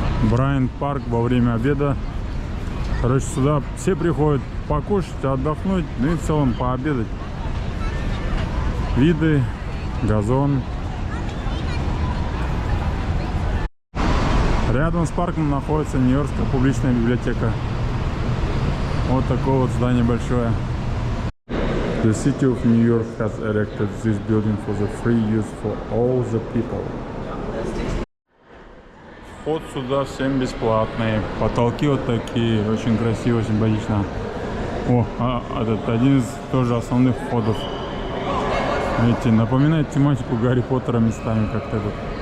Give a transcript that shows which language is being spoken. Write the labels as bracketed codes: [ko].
[ru] Брайант парк во время обеда. Короче, сюда все приходят покушать, отдохнуть, ну и в целом пообедать. Виды, газон. Рядом с парком находится Нью-Йоркская публичная библиотека. Вот такое вот здание большое. [en] The city of New York has erected this building for the free use for all the people. [ru] Вход сюда всем бесплатный. Потолки вот такие, очень красиво, симпатично. О, этот один из тоже основных входов. Видите, напоминает тематику Гарри Поттера местами как-то тут.